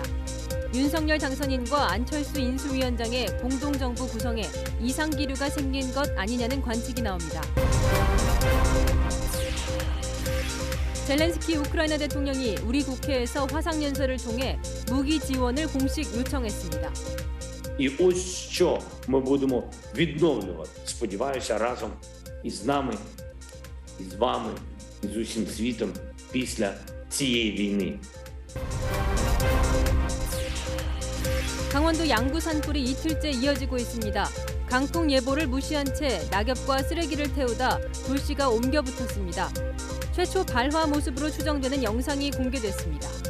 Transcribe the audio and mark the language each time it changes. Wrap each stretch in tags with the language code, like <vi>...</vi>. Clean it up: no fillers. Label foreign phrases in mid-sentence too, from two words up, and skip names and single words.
<ko>윤석열 당선인과 안철수 인수위원장의 공동정부 구성에 이상기류가 생긴 것 아니냐는 관측이 나옵니다. 젤렌스키 우크라이나 대통령이 우리 국회에서 화상연설을 통해 무기 지원을 공식 요청했습니다.</ko> <uk>І ось що ми будемо відновлювати, сподіваюся, разом із нами, із вами, і з усім світом після цієї війни.</uk> <ko>강원도 양구 산불이 이틀째 이어지고 있습니다. 강풍 예보를 무시한 채 낙엽과 쓰레기를 태우다 불씨가 옮겨 붙었습니다. 최초 발화 모습으로 추정되는 영상이 공개됐습니다.</ko>